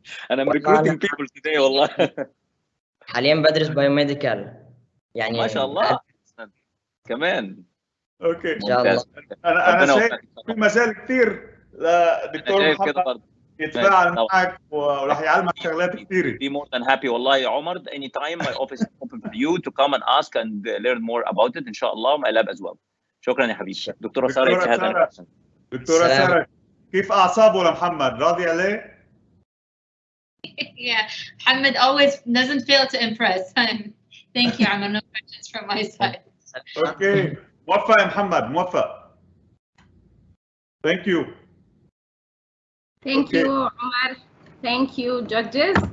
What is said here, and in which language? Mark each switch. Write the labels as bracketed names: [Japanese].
[English] انا recruiting people today والله. [Arabic] حاليا بدرس بايوميديكال يعني. ما شاء الله كمان. اوكي ان شاء الله. انا شايف في مجال كثير لدكتور محمد يتفاعل معك وراح يعلمك شغلات كثيره. [English] Be more than happy والله يا عمر. Anytime my office is open for you to come and ask and learn more about it ان شاء الله. My lab as well. [Arabic] شكرا يا حبيبي. [English] دكتورة سارة. [Arabic] دكتورة سارة، كيف اعصابه لمحمد؟ راضي عليه؟ [English] Yeah, Mohammed always doesn't fail to impress. Thank you, Amar. No questions from my side. [Arabic] Okay. موفق يا محمد، موفق. [English] Thank you. Thank you, Omar. Thank you, judges.